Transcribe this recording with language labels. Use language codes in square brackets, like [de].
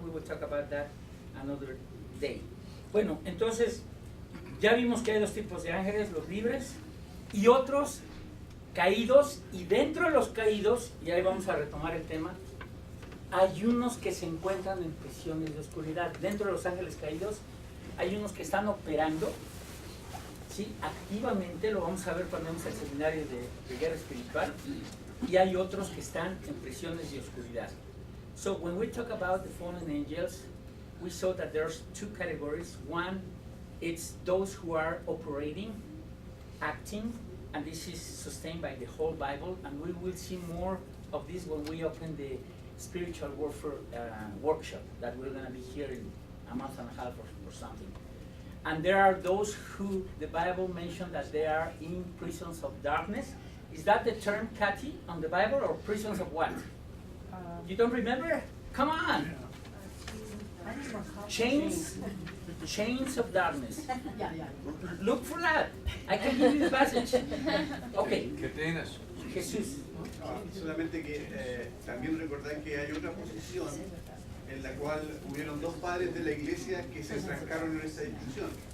[en] We will talk about that another day. [es] Bueno, entonces ya vimos que hay dos tipos de ángeles, los libres y otros caídos, y dentro de los caídos, y ahí vamos a retomar el tema, hay unos que se encuentran en prisiones de oscuridad. Dentro de los ángeles caídos hay unos que están operando, ¿sí? Activamente, lo vamos a ver cuando vemos el seminario de guerra espiritual, y hay otros que están en prisiones de oscuridad. [en] So when we talk about the fallen angels, we saw that there's two categories. One, it's those who are operating, acting, and this is sustained by the whole Bible, and we will see more of this when we open the spiritual warfare workshop that we're going to be here in a month and a half or something. And there are those who the Bible mentioned that they are in prisons of darkness. Is that the term, Kathy, on the Bible, or prisons of what? You don't remember? Come on! Chains of darkness. Look for that. I can give you the passage. Okay. [es] Cadenas. Jesús. Solamente que también recordar que hay otra posición en la cual hubieron dos padres de la iglesia que se trancaron en esa discusión.